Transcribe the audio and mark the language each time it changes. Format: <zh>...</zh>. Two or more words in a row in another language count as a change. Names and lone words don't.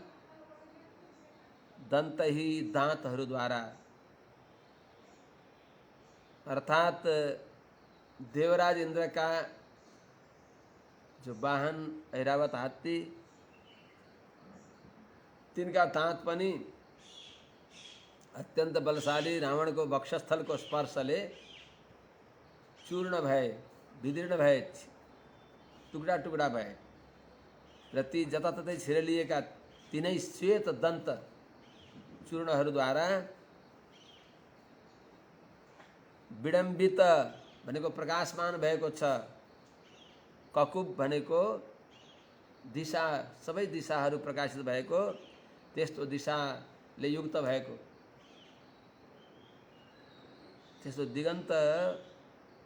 <ne>दन्तही दाँतहरूद्वारा, अर्थात देवराज इंद्र का जो वाहन ऐरावत हात्ती, तिनका दाँत पनि अत्यंत बलशाली रावण को वक्षस्थल को स्पर्शले चूर्ण भए, विदीर्ण भए, टुक्रा टुक्रा भए र ती जताततै छिरलिएका तीनै श्वेत दन्त चूर्णहरूद्वारा विडम्बित भनेको प्रकाशमान भएको छ, ककुब भनेको दिशा, सबै दिशाहरू प्रकाशित भएको, त्यस्तो दिशाले युक्त भएको, त्यस्तो दिगन्त</ne>